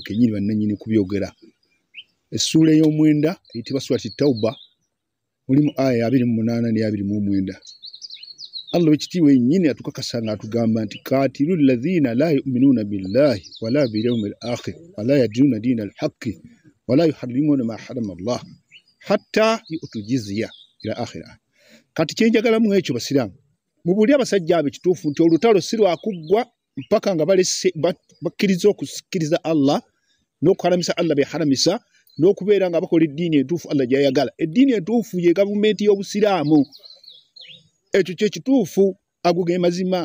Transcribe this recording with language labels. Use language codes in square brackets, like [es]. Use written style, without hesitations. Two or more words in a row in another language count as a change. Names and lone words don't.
[lg] kenyini bannanyini kubyogera. Essula ey'omwenda eyitibwa Surati Tauba mulimu aya 28 ne 29. Allah wekitiibwa yennyini atukakasa ng'atugamba nti [ar] قاتلوا الذين لا يؤمنون بالله ولا باليوم الآخر ولا يدينون دين الحق ولا يحرمون ما حرم الله حتى يعطوا جزية إلى آخره. [lg] Kati kyenjagalamu ekyo basiramu mubuli abasajja abe kituufu nti olutalo si lwakuggwa mpaka nga bakkiriza okusikiriza Allah n'okuharamisa Allah beharamisa n'okubeera nga bakola eddiini entuufu Allah gy'ayagala. Eddiini entuufu ye gavumenti y'obusiraamu. Ekyo kye kituufu, ago ge mazima.